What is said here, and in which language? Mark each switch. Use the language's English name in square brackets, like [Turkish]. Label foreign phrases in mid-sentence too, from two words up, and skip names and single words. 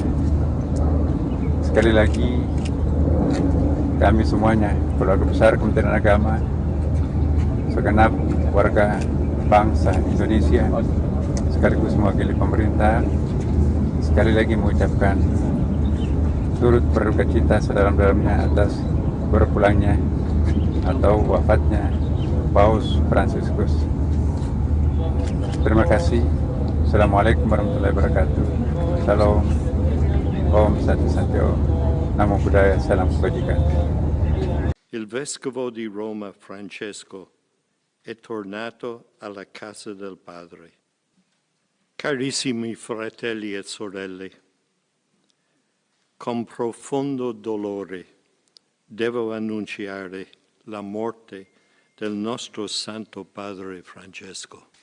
[Indonesian] Sekali lagi, kami semuanya, keluarga besar Kementerian Agama, segenap warga bangsa Indonesia, sekaligus mewakili pemerintah, sekali lagi mengucapkan turut berduka cita sedalam-dalamnya atas berpulangnya atau wafatnya Paus Fransiskus. Terima kasih. [Arabic] السلام عليكم ورحمة الله وبركاته. [Indonesian] Shalom. Om Santi Santo. Namo Buddhaya. Salam kebajikan. [Italian] Il Vescovo di Roma Francesco è tornato alla casa del Padre. Carissimi fratelli e sorelle, con profondo dolore devo annunciare la morte del nostro Santo Padre Francesco.